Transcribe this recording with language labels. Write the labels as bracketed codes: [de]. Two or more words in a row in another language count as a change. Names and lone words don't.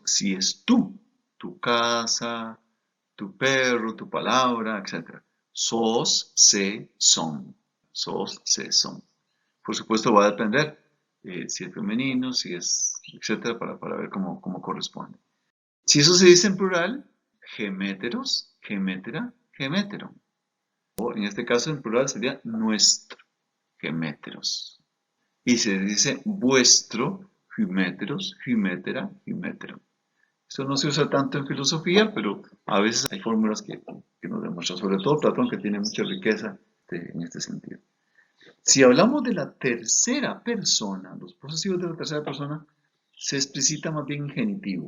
[es] Si es tú, tu casa, tu perro, tu palabra, etc. [el] σός, σή, σόν. σός, σή, σόν. [es] Por supuesto va a depender si es femenino, si es, etc. para ver cómo corresponde. Si eso se dice en plural, [el] ἡμέτερος, ἡμετέρα, ἡμέτερον. [es] O en este caso en plural sería nuestro, geméteros. Y se dice vuestro, [el] ὑμέτερος, ὑμετέρα, ὑμέτερον. [es] Esto no se usa tanto en filosofía, pero a veces hay fórmulas que nos demuestran, sobre todo Platón, que tiene mucha riqueza en este sentido. Si hablamos de la tercera persona, los posesivos de la tercera persona, se explicita más bien en genitivo.